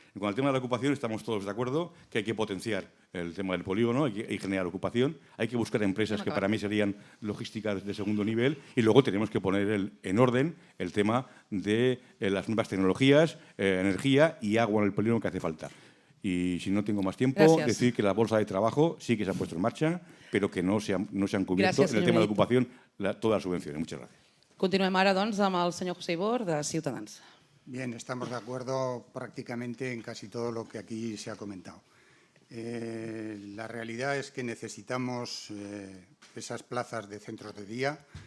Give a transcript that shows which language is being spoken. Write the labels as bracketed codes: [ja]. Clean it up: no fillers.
[es] Con el tema de la ocupación estamos todos de acuerdo que hay que potenciar el tema del polígono, hay que generar ocupación, hay que buscar empresas que para mí serían logísticas de segundo nivel y luego tenemos que poner en orden el tema de las nuevas tecnologías, energía y agua en el polígono que hace falta. Y si no tengo más tiempo, decir que la bolsa de trabajo sí que se ha puesto en marcha, pero que no se han cubierto en el tema de ocupación todas las subvenciones. Muchas gracias. [ca] Continuem ara, doncs, amb el senyor José Ibor, de Ciutadans. [es] Bien, estamos de acuerdo prácticamente en casi todo lo que aquí se ha comentado. La realidad es que necesitamos esas plazas de centros de día.